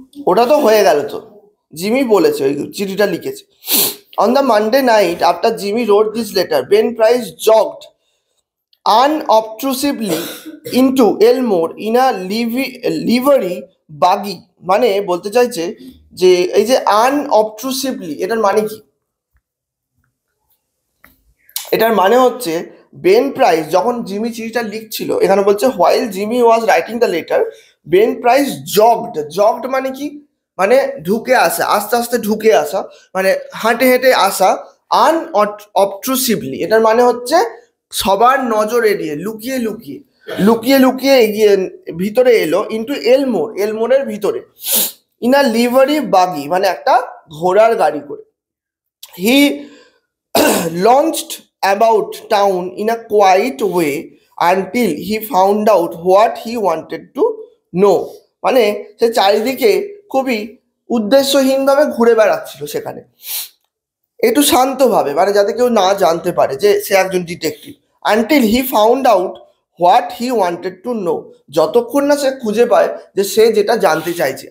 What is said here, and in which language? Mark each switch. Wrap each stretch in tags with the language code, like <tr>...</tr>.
<bn>ওটা তো হয়ে গেল তো, জিমি বলেছে, ওই চিঠিটা লিখেছে।</bn> <en>On the Monday night after Jimmy wrote this letter, Ben Price jogged unobtrusively into Elmore in a livery buggy।</en> <bn>মানে বলতে চাইছে যে এই যে unobtrusively, এটার মানে কি? এটার মানে হচ্ছে বেন প্রাইস যখন জিমি চিঠিটা লিখছিল, এখানে বলছে</bn> <en>while Jimmy was writing the letter,</en> <bn>Ben price জগড মানে কি, মানে ঢুকে আসা, আস্তে আস্তে ঢুকে আসা, মানে হাঁটে হেঁটে আসা। অবট্রুসিভলি, এটার মানে হচ্ছে সবার নজর এড়িয়ে, লুকিয়ে লুকিয়ে লুকিয়ে লুকিয়ে এগিয়ে ভিতরে এলো, ইন্টু এলমোরের ভিতরে।</bn> <en>in a livery buggy,</en> <bn>মানে একটা ঘোড়ার গাড়ি করে।</bn> <en>He launched about town in a quiet way until he found out what he wanted to know।</en> <bn>মানে সে চারিদিকে খুবই উদ্দেশ্যহীনভাবে ঘুরে বেড়াচ্ছিল সেখানে, একটু শান্তভাবে, মানে যাতে কেউ না জানতে পারে যে সে একজন detective.</bn> <en>until he found out what he wanted to know,</en> <bn>যতক্ষণ না সে খুঁজে পায় যে সে যেটা জানতে চাইছে।</bn>